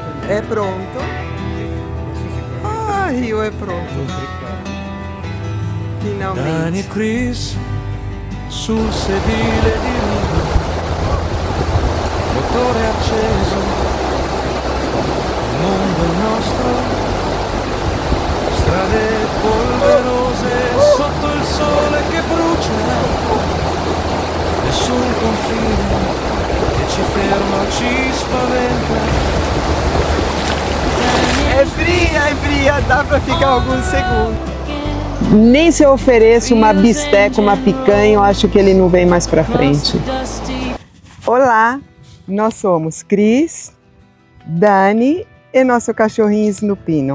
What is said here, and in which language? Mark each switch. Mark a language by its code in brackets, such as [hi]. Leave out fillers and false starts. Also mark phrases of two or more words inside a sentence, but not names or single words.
[pt] É pronto? Ah, Rio é pronto. Finalmente. [it] Dani e Chris sul sedile di riva, motore acceso, il mondo è nostro, strade polverose sotto il sole che brucia, nessun confine che ci ferma o ci spaventa. [pt] É fria, dá pra ficar alguns segundos. Nem se eu ofereço uma bisteca, uma picanha, eu acho que ele não vem mais pra frente. Olá, nós somos Cris, Dani e nosso cachorrinho Snupino.